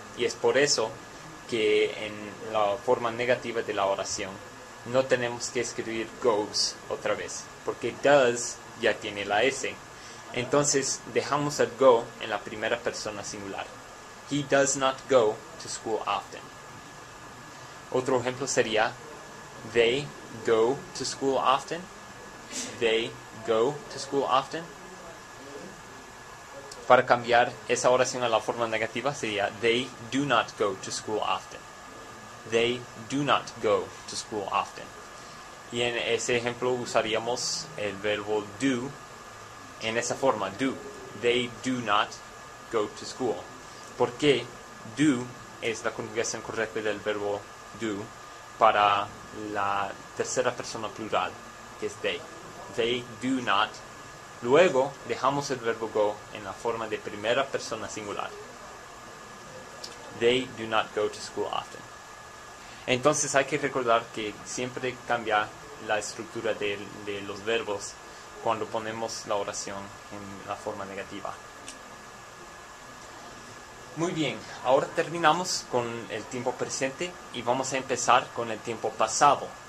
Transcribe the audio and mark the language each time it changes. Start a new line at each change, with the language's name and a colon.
Spanish: Y es por eso que en la forma negativa de la oración no tenemos que escribir goes otra vez, porque does ya tiene la S. Entonces dejamos el go en la primera persona singular.
English: He does not go to school often.
Spanish: Otro ejemplo sería
English: they go to school often. They go to school often.
Spanish: Para cambiar esa oración a la forma negativa sería
English: they do not go to school often. They do not go to school often.
Spanish: Y en ese ejemplo usaríamos el verbo do en esa forma, do.
English: They do not go to school.
Spanish: Porque do es la conjugación correcta del verbo do para la tercera persona plural, que es they.
English: They do not.
Spanish: Luego dejamos el verbo go en la forma de primera persona singular.
English: They do not go to school often.
Spanish: Entonces hay que recordar que siempre cambia la estructura de los verbos cuando ponemos la oración en la forma negativa. Muy bien, ahora terminamos con el tiempo presente y vamos a empezar con el tiempo pasado.